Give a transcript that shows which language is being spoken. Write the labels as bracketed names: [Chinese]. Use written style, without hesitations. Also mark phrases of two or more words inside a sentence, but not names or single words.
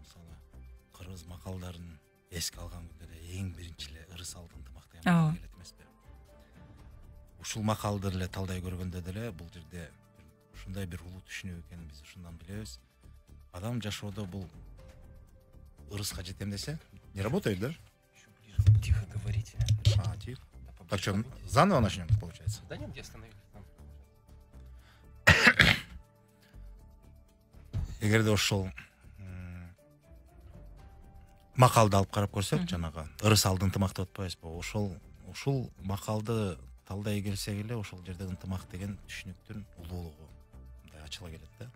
[Kyrgyz] Мисалы кыргыз макалдарын эске алган күндө эң биринчи эле ырыс алды ынтымак деген макал келет эмеспи? Ушул макалды эле талдай көргөндө деле бул жерде ушундай бир улуу түшүнүк экенин биз ушундан билебиз. Адам жашоодо бул ырыска жетем десе, [Russian] не работает, да? Тихо говорите. Тихо. Так что, заново начнем, получается? Да нет, где остановились там. [Kyrgyz] Эгерде ошол макалды алып карап көрсөк, жанагы ырыс алды ынтымак деп атпайбызбы? Ушул макалды талдай келсек эле, ошол жерде ынтымак деген түшүнүктүн улуулугу мындай ачыла келет да.